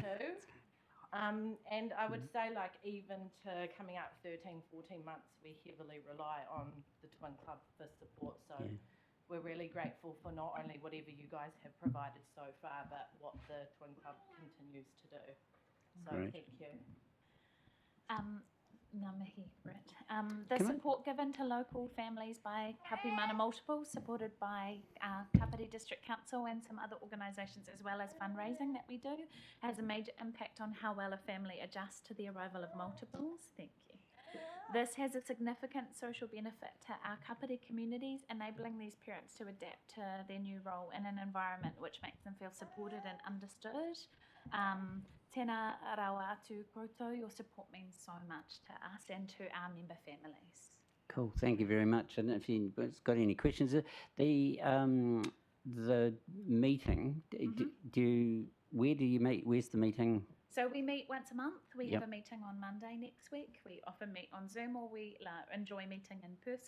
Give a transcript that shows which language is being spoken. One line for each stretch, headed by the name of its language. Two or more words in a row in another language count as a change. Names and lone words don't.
English: And I would say, like, even to coming out 13, 14 months, we heavily rely on the Twin Club for support. So we're really grateful for not only whatever you guys have provided so far, but what the Twin Club continues to do. So thank you.
Māori: Ngā mihi, Brett.
English: The support given to local families by Kapi Mana Multiple, supported by Kapiti District Council and some other organisations, as well as fundraising that we do, has a major impact on how well a family adjusts to the arrival of multiples. Thank you. This has a significant social benefit to our Kapiti communities, enabling these parents to adapt to their new role in an environment which makes them feel supported and understood.
Māori: Tēnā rawa atu koutou,
English: your support means so much to us and to our member families. Cool, thank you very much. And if you've got any questions, the meeting, where do you meet? Where's the meeting? So we meet once a month. We have a meeting on Monday next week. We often meet on Zoom, or we enjoy meeting in person.